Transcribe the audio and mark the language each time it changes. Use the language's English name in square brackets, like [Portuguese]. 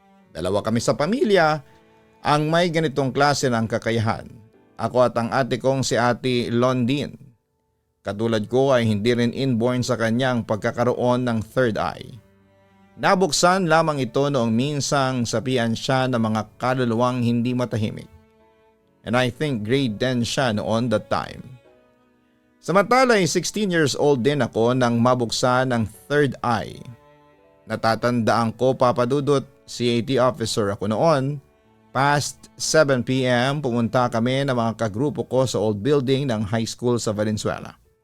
[Filipino] Dalawa kami sa pamilya ang may ganitong klase ng kakayahan. Ako at ang ate kong si Ate Londin. Katulad ko ay hindi rin inborn sa kanyang pagkakaroon ng third eye. Nabuksan lamang ito noong minsang sapian siya ng mga kaluluwang hindi matahimik. [English] And I think grade 10 [Filipino] siya noon [English] that time. [Filipino] Samantala ay [English] 16 years old [Filipino] din ako nang mabuksan ng third eye. Natatandaan ko, Papa Dudut, CAT officer ako noon. [English] Past 7 p.m. [Filipino] pumunta kami ng mga kagrupo ko sa old building ng high school sa Valenzuela.